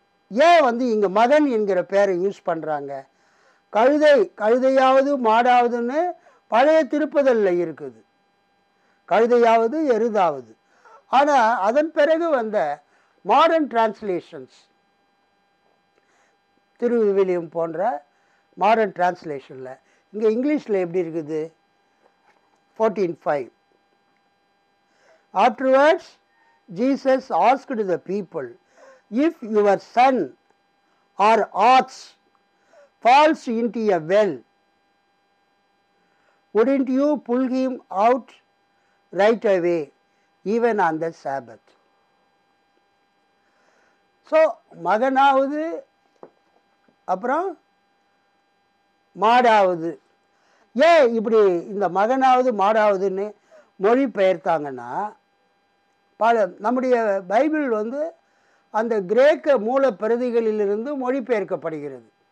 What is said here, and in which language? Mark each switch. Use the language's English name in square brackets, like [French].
[Tamil] ஏன் இங்க மகன் என்கிற பேரை யூஸ் பண்றாங்க? கழுதையாவது மாடாவதுன்னு பழைய திருப்புதல்ல இருக்குது, கழுதையாவது எருதாவது. ஆனா அதன் பிறகு வந்த மாடர்ன் டிரான்ஸ்லேஷன்ஸ், திருவிவிலியம் போன்ற மாடர்ன் டிரான்ஸ்லேஷன்ல இங்க இங்கிலீஷ்ல எப்படி இருக்குது? 14:5. [English] Afterwards Jesus asked the people, if your son or ox falls into a well, wouldn't you pull him out right away, even on the Sabbath? [Tamil] So மகனாவது அப்புறம் மாடாவது, ஏன் இப்படி இந்த மகனாவது மாடாவதுன்னு மொழி பெயர்த்தாங்கன்னா, நம்முடைய பைபிள் அந்த கிரேக்க மூல பிரதிகளிலிருந்து மொழிபெயர்க்கப்படுகிறது.